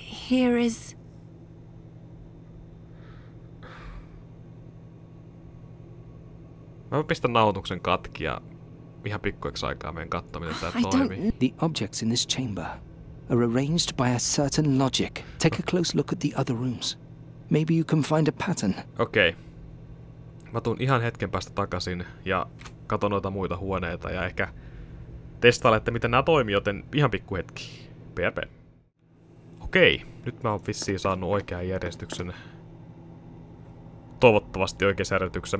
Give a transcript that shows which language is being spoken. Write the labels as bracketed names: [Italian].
[English] Here is... [Finnish] Mä pistän nauhoituksen katki ja ihan pikkuiksi aikaa menen katsoa, miten tää toimii. [English] The objects in this chamber are arranged by a certain logic. Take a close look at the other rooms. Maybe you can find a pattern. [Finnish] Okei. Mä tuun ihan hetken päästä takaisin ja katon noita muita huoneita ja ehkä testailen, että miten nää toimii, joten ihan pikku hetki. PRP. Okei, nyt mä oon vissiin saanut oikean järjestyksen. Toivottavasti oikean järjestyksen.